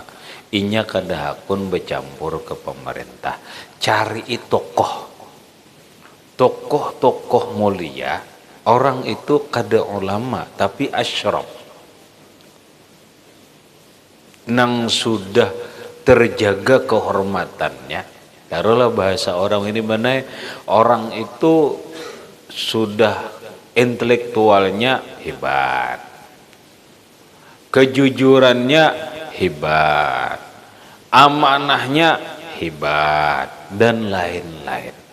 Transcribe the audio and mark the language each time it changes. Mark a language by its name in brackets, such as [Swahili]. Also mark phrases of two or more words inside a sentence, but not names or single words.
[Banjar] Inya kada hakun bercampur ke pemerintah. [Indonesian] Cari tokoh mulia. [Banjar] Orang itu kada ulama tapi asyraf. Nang sudah terjaga kehormatannya. [Indonesian] Taruhlah bahasa orang ini mana, orang itu sudah intelektualnya hebat, kejujurannya hebat, amanahnya hebat, dan lain-lain.